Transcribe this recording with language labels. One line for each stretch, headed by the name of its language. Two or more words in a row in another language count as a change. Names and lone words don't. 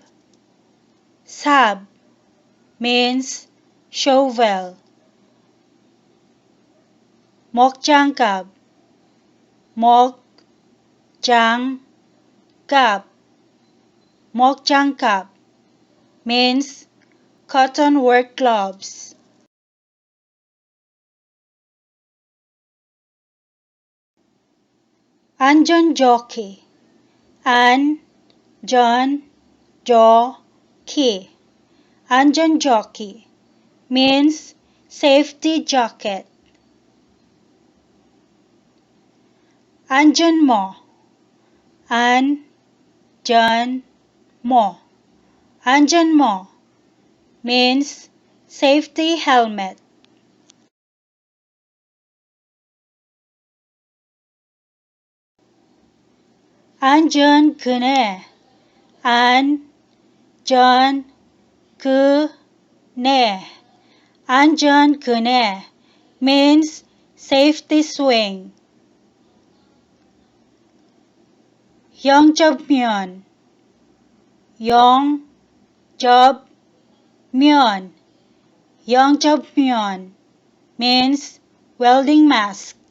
English: Sab means shovel.
Korean: Mokjangkab. Mokjangkab.
English: Mokjangkab means cotton work gloves.
Korean: 안전 조끼. 안전 조끼. 안전 조끼
English: means safety jacket.
Korean: 안전모. 안전모. 안전모
English: means safety helmet.
Korean: 안전 그네. 안전 그네. 안전 그네
English: means safety swing.
Korean: Yongjobmyeon. Yongjobmyeon.
English: Yongjobmyeon means welding mask.